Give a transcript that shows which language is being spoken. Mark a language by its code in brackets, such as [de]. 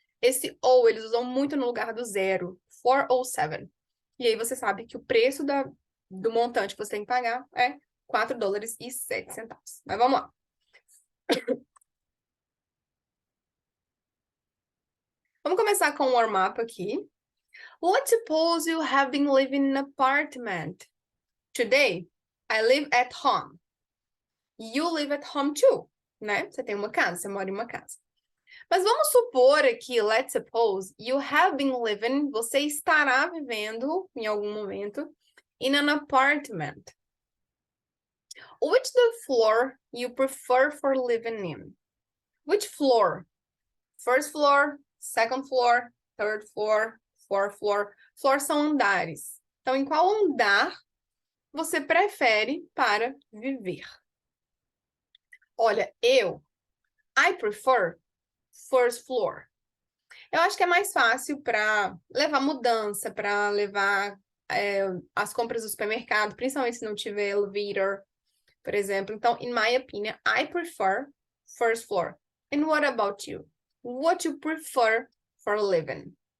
[pt] Esse ou eles usam muito no lugar do zero. 407. E aí você sabe que o preço do montante que você tem que pagar é 4 dólares e 7 centavos. Mas vamos lá. Vamos começar com um [en] warm-up [pt] aqui. [en] Let's suppose you have been living in an apartment. Today, I live at home. You live at home too, né? [pt] Você tem uma casa, você mora em uma casa. Mas vamos supor aqui, [en] let's suppose, you have been living, [pt] você estará vivendo em algum momento [en] in an apartment. Which the floor you prefer for living in? Which floor? First floor, second floor, third floor, fourth floor. [pt] Floor são andares. Então, em qual andar você prefere para viver? Olha, [en] I prefer first floor. [pt] Eu acho que é mais fácil para levar mudança, para levar as compras do supermercado, principalmente se não tiver elevator, por exemplo. [en] Então, in my opinion, I prefer first floor. And what about you? What you prefer for living?